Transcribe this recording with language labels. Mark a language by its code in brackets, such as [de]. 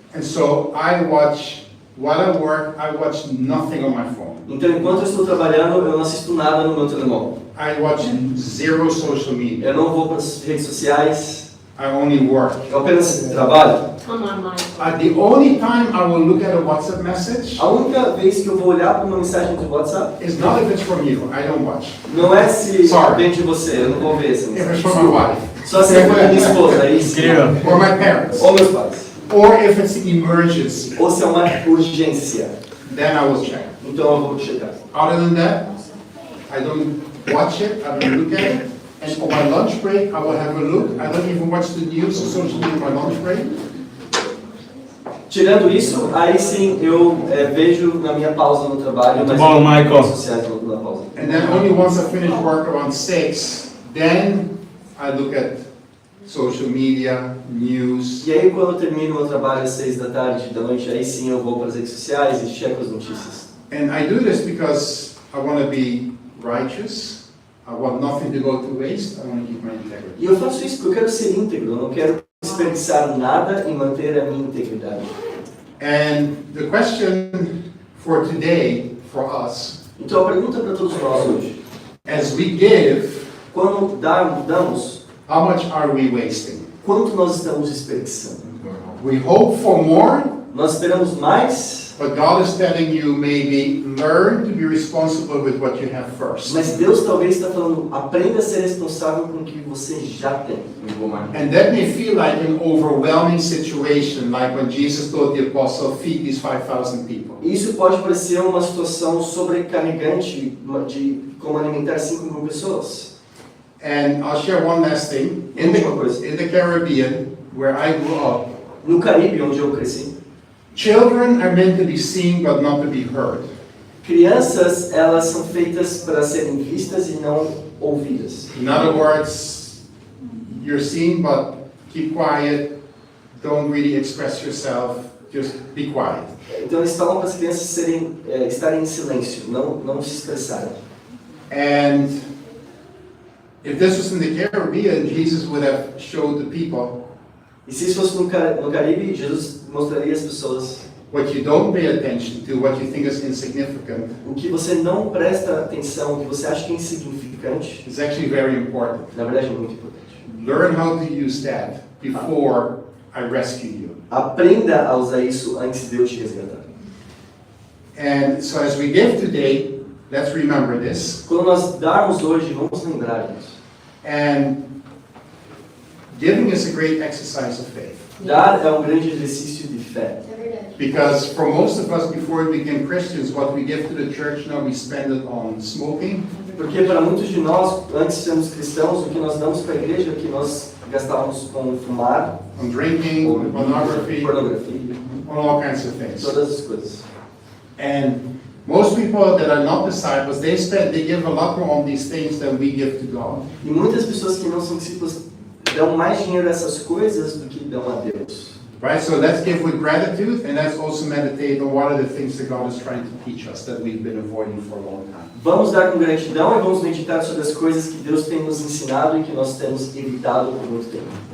[en] And so while I work, I watch nothing on my phone. [pt] Então, enquanto eu estou trabalhando, eu não assisto nada no meu telemóvel. [en] I watch zero social media. [pt] Eu não vou para as redes sociais, [en] I only work. [pt] eu apenas trabalho. [en] Come on, Michael. The only time I will look at a WhatsApp message [pt] A única vez que eu vou olhar para uma mensagem do WhatsApp, [en] is not if it's from you. I don't watch. [pt] não é se [en] Sorry. [pt] vem de você, eu não vou ver essa [en] If it's [pt] mensagem. [en] from my wife [pt] Só se for da minha esposa, aí sim. [en] or my parents, [pt] Ou meus pais. [en] or if it's an emergency, [pt] Ou se é uma urgência, [en] then I will check. [pt] então eu vou checar. [en] Other than that, I don't watch it, I don't look at it. And on my lunch break, I will have a look. I don't even watch the news or social media on my lunch break. [pt] Tirando isso, aí sim eu vejo na minha pausa no trabalho, Muito bom, eu Michael. redes sociais na pausa. [en] And then only once I finish work around 6, then I look at social media, news. [pt] E aí quando eu termino meu trabalho às 6 da tarde, da noite, aí sim eu vou para as redes sociais e checo as notícias. [en] And I do this because I want to be righteous. I want nothing to go to waste. I want to keep my integrity. [pt] E eu faço isso porque eu quero ser íntegro, eu não quero desperdiçar nada e manter a minha integridade. [en] And the question for today, for us, [pt] Então a pergunta para todos nós hoje, [en] as we give, [pt] quando damos, [en] how much are we wasting? [pt] quanto nós estamos desperdiçando? [en] We hope for more, [pt] Nós esperamos mais, [en] but God is telling you maybe learn to be responsible with what you have first. [pt] mas Deus talvez está falando, aprenda a ser responsável com o que você já tem. Muito bom, Michael. [en] And that may feel like an overwhelming situation, like when Jesus told the apostle, feed these 5,000 people. [pt] Isso pode parecer uma situação sobrecarregante de como alimentar 5.000 pessoas. [en] And I'll share one last thing. In the Caribbean, where I grew up, [pt] No Caribe, onde eu cresci, [en] children are meant to be seen but not to be heard. [pt] crianças, elas são feitas para serem vistas e não ouvidas. [en] In other words, you're seen but keep quiet, don't really express yourself, just be quiet. [pt] Então eles falam para as crianças estarem em silêncio, não se expressarem. [en] And if this was in the Caribbean, Jesus would have showed the people [pt] E se isso fosse no Caribe, Jesus mostraria às pessoas [en] what you don't pay attention to, what you think is insignificant, [pt] o que você não presta atenção, o que você acha que é insignificante, [en] is actually very important. [pt] na verdade é muito importante. [en] Learn how to use that before I rescue you. [pt] Aprenda a usar isso antes de eu te resgatar. [en] And so as we give today, let's remember this. [pt] Quando nós darmos hoje, vamos lembrar disso. [en] And giving is a great exercise of faith. [pt] Dar é um grande exercício de fé. É verdade. [en] Because for most of us, before we became Christians, what we give to the church now, we spend it on smoking, [pt] Porque para muitos de nós, antes de sermos cristãos, o que nós damos para a igreja é o que nós gastávamos com fumar, [en] on drinking, on pornography, [pt] pornografia, [en] on all kinds of things. [pt] todas as coisas. [en] And most people that are not disciples, they give a lot more on these things than we give to God. [pt] E muitas pessoas que não são discípulos dão mais dinheiro a essas coisas do que dão a Deus. [en] Right? So let's give with gratitude, and let's also meditate on what are the things that God is trying to teach us that we've been avoiding for a long time. [pt] Vamos dar com gratidão e vamos meditar sobre as coisas que Deus tem nos ensinado e que nós temos evitado por muito tempo.